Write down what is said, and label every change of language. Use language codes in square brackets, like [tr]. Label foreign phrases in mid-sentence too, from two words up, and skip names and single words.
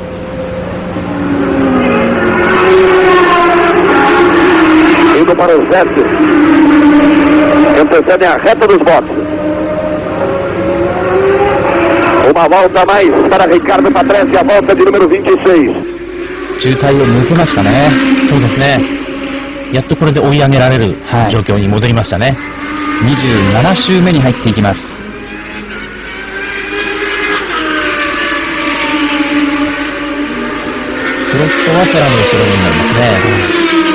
[pt] Indo para o Zete. Antecedem a reta dos boxes. Uma volta a mais para Ricardo Patrese, a volta de número 26. [ja] 渋滞を抜けましたね。そうですね。やっとこれで追い上げられる状況に戻りましたね。 27周目に入っていきます。プロストはさらに後ろになりますね。